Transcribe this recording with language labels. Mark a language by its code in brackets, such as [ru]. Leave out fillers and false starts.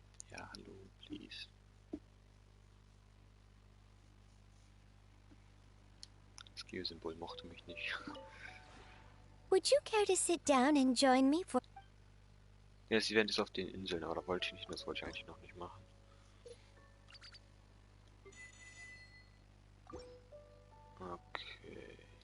[de] Ja, hallo, please. Das Geosymbol mochte mich nicht. [en] Would you care to sit down and join me for... [de] Ja, das Event ist auf den Inseln, aber da wollte ich nicht, das wollte ich eigentlich noch nicht machen. Okay.